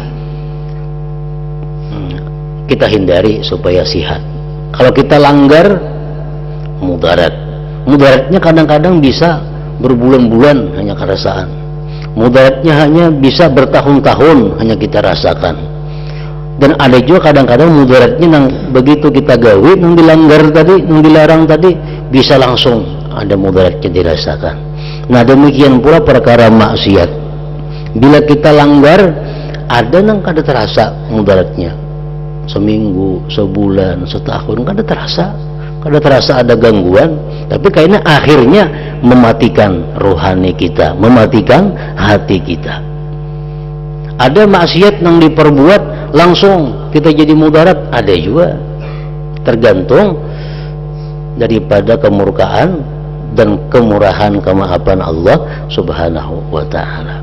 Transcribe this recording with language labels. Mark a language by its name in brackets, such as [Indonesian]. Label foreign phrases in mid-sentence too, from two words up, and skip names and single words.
[Banjar] Kita hindari supaya sihat. Kalau kita langgar, mudaratnya kadang-kadang bisa berbulan-bulan hanya kerasaan, mudaratnya hanya bisa bertahun-tahun hanya kita rasakan. Dan ada juga kadang-kadang mudaratnya nang begitu kita gawe, nang dilanggar tadi, nang dilarang tadi, bisa langsung ada mudaratnya dirasakan. Nah demikian pula perkara maksiat, bila kita langgar, ada nang kada terasa mudaratnya, seminggu, sebulan, setahun kada terasa ada gangguan, tapi kayaknya akhirnya mematikan rohani kita, mematikan hati kita. Ada maksiat yang diperbuat langsung kita jadi mudarat, ada juga, tergantung daripada kemurkaan dan kemurahan kemahapan Allah [Arabic] سبحانه وتعالى.